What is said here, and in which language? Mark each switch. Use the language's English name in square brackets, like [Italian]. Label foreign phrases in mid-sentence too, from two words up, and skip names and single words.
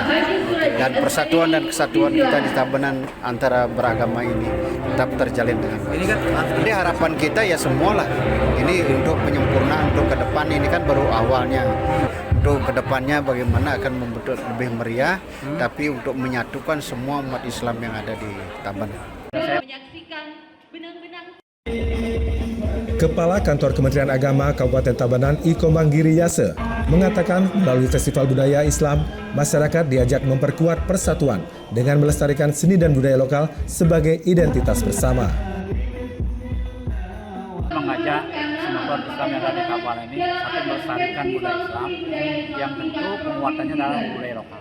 [Indonesian] Dan persatuan dan kesatuan kita di Tabanan antara beragama ini tetap terjalin dengan baik. Ini harapan kita ya semualah. Ini untuk penyempurnaan untuk ke depan, ini kan baru awalnya. Untuk kedepannya bagaimana akan membentuk lebih meriah, tapi untuk menyatukan semua umat Islam yang ada di Tabanan. Kepala Kantor Kementerian Agama Kabupaten Tabanan Iko Manggiri Yase mengatakan melalui Festival Budaya Islam, masyarakat diajak memperkuat persatuan dengan melestarikan seni dan budaya lokal sebagai identitas bersama. Mengajak semua umat Islam yang ada di Tabanan ini satu melestarikan budaya Islam yang tentu penguatannya dalam budaya lokal.